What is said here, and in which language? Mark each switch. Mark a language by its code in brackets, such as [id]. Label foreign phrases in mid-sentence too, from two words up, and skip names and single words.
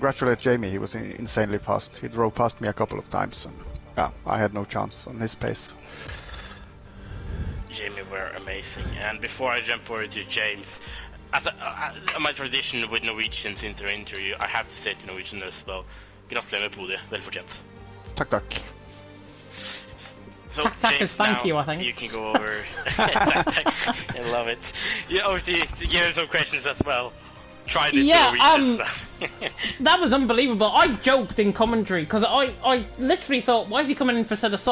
[en] He was insanely fast. He drove past me a couple of times. And yeah, I had no chance on his pace. Jamie were amazing. And before I jump over to James, as my tradition with Norwegians in their interview, I have to say to Norwegian as well, [no] gratulerer med podiet, vel fortjent. Takk, takk. [en] So, Tack is thank you, I think. You can go over. I love it. Yeah, obviously, give him some questions as well. Try this Norwegian stuff. That was unbelievable. I joked in commentary because I literally thought, why is he coming in for set of softs?